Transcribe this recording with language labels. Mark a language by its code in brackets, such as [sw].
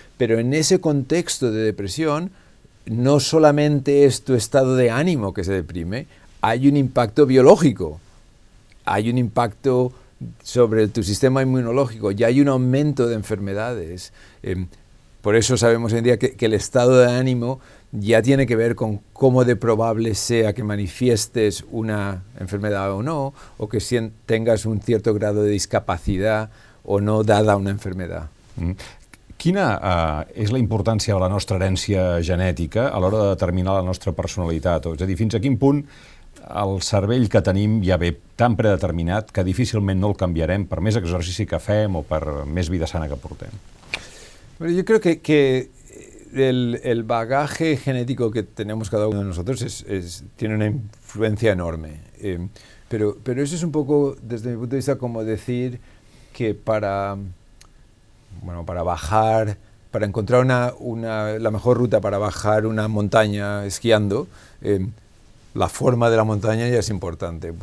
[es] Pero en ese contexto de depresión, no solamente es tu estado de ánimo que se deprime, hay un impacto biológico, hay un impacto sobre tu sistema inmunológico y hay un aumento de enfermedades. Por eso sabemos hoy en día que el estado de ánimo ya tiene que ver con cómo de probable sea que manifiestes una enfermedad o no, o que tengas un cierto grado de discapacidad o no dada una enfermedad. [ca] Quina és la importància de la nostra herència genètica a l'hora de determinar la nostra personalitat? És a dir, fins a quin punt el cervell que tenim ja ve tan predeterminat que difícilment no el canviarem per més exercici que fem o per més vida sana que portem. [es] Pero yo creo que el bagaje genético que tenemos cada uno de nosotros tiene una influencia enorme. Pero eso es un poco, desde mi punto de vista, como decir que para bajar, para encontrar la mejor ruta para bajar una montaña esquiando, la forma de la montaña ya es importante.